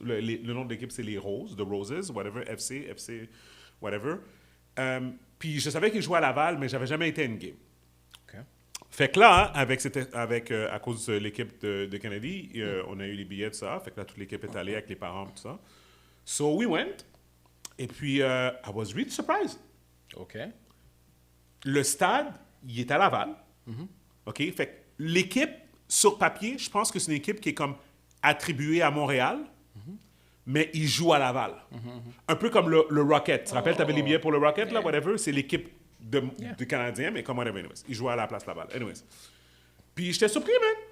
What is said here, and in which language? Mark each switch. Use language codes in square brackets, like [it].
[fr] Le nom de l'équipe, c'est les Roses, The Roses, whatever, FC, whatever. Puis, je savais qu'ils jouaient à Laval, mais j'avais jamais été à une game. OK. Fait que là, à cause de l'équipe de Kennedy, on a eu les billets, tout ça. Fait que là, toute l'équipe est allée avec les parents, tout ça. [en] So, we went. [fr] Et puis, [en] I was really surprised. OK. [fr] Le stade, il est à Laval. OK? Fait que l'équipe, sur papier, je pense que c'est une équipe qui est comme attribuée à Montréal, mais ils jouent à Laval. Un peu comme le Rocket. Tu te rappelles, tu avais les billets pour le Rocket, là, whatever? C'est l'équipe du Canadien, mais comme whatever, anyways. Ils jouaient à la place Laval. Anyways. Puis j'étais surpris, man.